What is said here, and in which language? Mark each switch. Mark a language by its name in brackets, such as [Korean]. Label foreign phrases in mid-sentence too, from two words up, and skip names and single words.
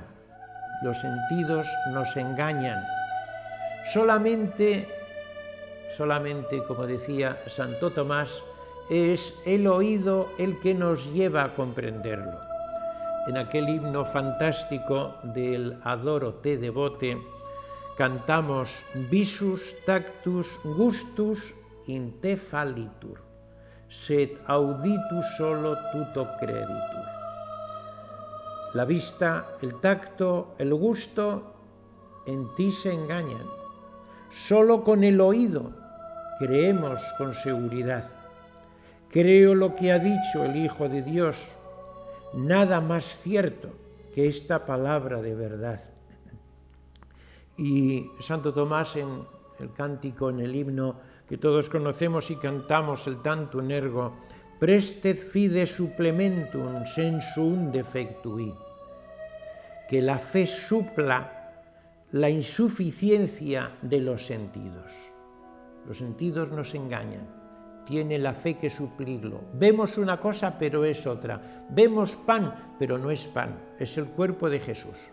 [Spanish] Los sentidos nos engañan. Solamente, como decía Santo Tomás, es el oído el que nos lleva a comprenderlo. En aquel himno fantástico del Adoro te devote, cantamos [Latin] visus tactus gustus in te fallitur, sed auditus solo tuto creditur. [Spanish] La vista, el tacto, el gusto en ti se engañan. Solo con el oído creemos con seguridad. Creo lo que ha dicho el Hijo de Dios, nada más cierto que esta palabra de verdad. Y Santo Tomás, en el cántico, en el himno que todos conocemos y cantamos, el Tantum Ergo, [Latin] prestet fide supplementum sensuum defectui, [Spanish] que la fe supla la insuficiencia de los sentidos. Los sentidos nos engañan. Tiene la fe que suplirlo. Vemos una cosa, pero es otra. Vemos pan, pero no es pan. Es el cuerpo de Jesús.